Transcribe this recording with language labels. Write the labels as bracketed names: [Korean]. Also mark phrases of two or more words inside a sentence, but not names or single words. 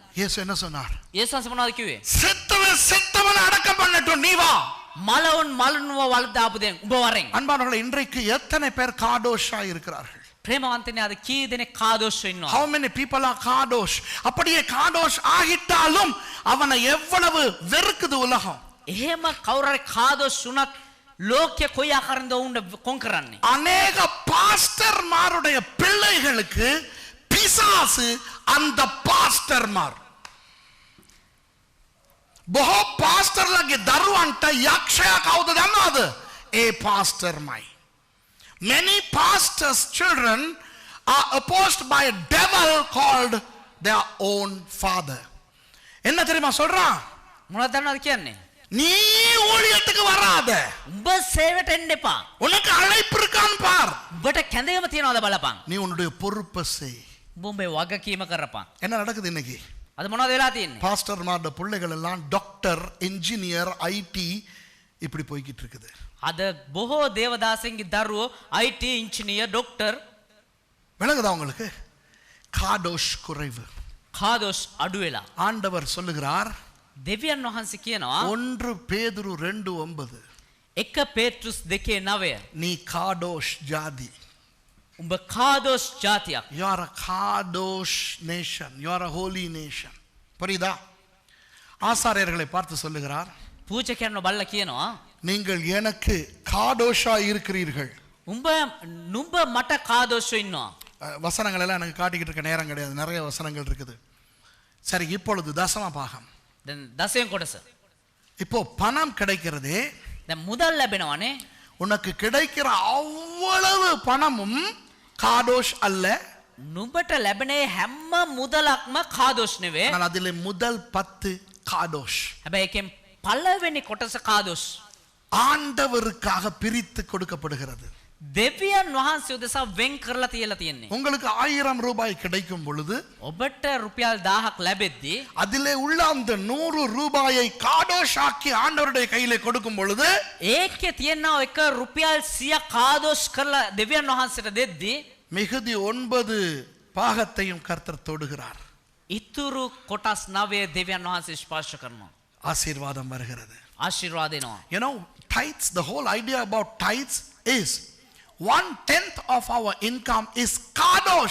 [Tamil] இயேசு என்ன சொன்னார்? [Sinhala] යේසුස් වහන්සේ මොනවද කිව්වේ? [Tamil] செத்தவன் அடக்கம் பண்ணட்டும், நீ வா. [Sinhala] මලවුන් මලනුව වල් දාපු දෙන් උඹ වරෙන්. [Tamil] அன்பானவர்களே, இன்றைக்கு எத்தனை பேர் காடோஷா இருக்கிறார்கள்? [Sinhala] ප්‍රේමවන්තනේ අද කී දෙනෙක් කාදෝෂ ඉන්නවා? [English] How many people are kadosh? [Tamil] அப்படியே காடோஷ் ஆகிட்டாலும் அவனை எவ்வளவு வெறுக்குது உலகம். [Sinhala] එහෙම කවුරුහරි කාදෝෂ වුණත් ලෝකයේ කොයි ආකාරයෙන්ද උන්ව කොන් කරන්නේ? [Tamil] அநேக பாஸ்டர்மாருடைய பிள்ளைகளுக்கு பிசாசு அந்த பாஸ்டர்மார். [Sinhala] බොහෝ පාස්ටර්ලගේ දරුවන්ට යක්ෂයා කවුද දන්නවද? ඒ පාස්ටර්මයි. [English] Many pastors' children are opposed by a devil called their own father. [Tamil] என்ன தெரியுமா சொல்றான்? [Sinhala] මොනවද දන්නවද කියන්නේ? [Tamil] நீ ஊழியத்துக்கு வராத, [Sinhala] උඹ සේවයට එන්න එපා. [Tamil] உனக்கு அழைப்பு இருக்கான்னு பார். [Sinhala] උඹට කැඳවීම තියනවද බලපන්. [Tamil] நீ உன்னுடைய பொறுப்பை செய். [Sinhala] උඹේ වගකීම කරපන්. [Tamil] என்ன நடக்குது இன்னைக்கு? [Sinhala] අද මොනවද වෙලා තියෙන්නේ? [Tamil] பாஸ்டர்மாரோட பிள்ளைகள் எல்லாம் டாக்டர், இன்ஜினியர், ஐடி இப்படி போய்கிட்டு இருக்குது. [Sinhala] අද බොහෝ දේවදාසයන්ගේ දරුවෝ IT ඉංජිනේර ડોක්ටර්. [Tamil] விளங்குதா உங்களுக்கு? காடோஷ் குறைவு. [Sinhala] කාදෝෂ් අඩු වෙලා. [Tamil] ஆண்டவர் சொல்லுகிறார், [Sinhala] දෙවියන් වහන්සේ කියනවා [Tamil] 1 பேதுரு 2:9 [Sinhala] 1 පේට්‍රුස් 2:9 [Tamil] நீ காடோஷ் ஜாதி. [Sinhala] උඹ කාදෝස් ජාතියක්. [English] You are a kadosh nation. You are a holy nation. [Tamil] புரியுதா? ஆசாரியர்களை பார்த்து சொல்லுகிறார், [Sinhala] පූජකයන්ව බල්ලා කියනවා [Tamil] நீங்கள் எனக்கு காடோஷா இருக்கிறீர்கள். [Sinhala] නුඹ මට කාදෝෂ්ව ඉන්නවා. [Tamil] வசனங்கள் எல்லாம் எனக்கு காட்டிக்கிட்டு இருக்க நேரம் கிடையாது, நிறைய வசனங்கள் இருக்குது. சரி, இப்பொழுது தசம பாகம். [Sinhala] දැන් දසයෙන් කොටස. [Tamil] இப்போ பணம் கிடைக்கிறதே, [Sinhala] දැන් මුදල් ලැබෙනවනේ. [Tamil] உனக்கு கிடைக்கிற அவ்வளவு பணமும் காடோஷ் அல்ல. [Sinhala] නුඹට ලැබෙන හැම මුදලක්ම කාදෝෂ් නෙවෙයි. [Tamil] ஆனால் அதிலே முதல் 10 காடோஷ். [Sinhala] හැබැයි ඒකෙන් පළවෙනි කොටස කාදෝෂ්. [Tamil] ஆண்டவருக்காக பிரித்து கொடுக்கப்படுகிறது. [Sinhala] දෙවියන් වහන්සේ උදෙසා වෙන් කරලා තියලා තියෙන්නේ. [Tamil] உங்களுக்கு 1000 ரூபாய் கிடைக்கும் பொழுது [Sinhala] ඔබට රුපියල් 1000ක් ලැබෙද්දී [Tamil] அதிலே உள்ள அந்த 100 ரூபாயை காடோஷாக்கி ஆண்டவருடைய கையிலே கொடுக்கும் பொழுது [Sinhala] ඒකේ තියෙන එක රුපියල් 100 කාදෝෂ් කරලා දෙවියන් වහන්සේට දෙද්දී [Tamil] மிகுதி 9 பாகத்தையும் கர்த்தர் தொடுகிறார். [Sinhala] ඉතුරු කොටස් 9 දෙවියන් වහන්සේ ස්පර්ශ කරනවා. [Tamil] ஆசீர்வாதம் வருகிறது. [Sinhala] ආශිර්වාද දෙනවා. [English] You know, tithes, the whole idea about tithes is 1/10 of our income is kadosh.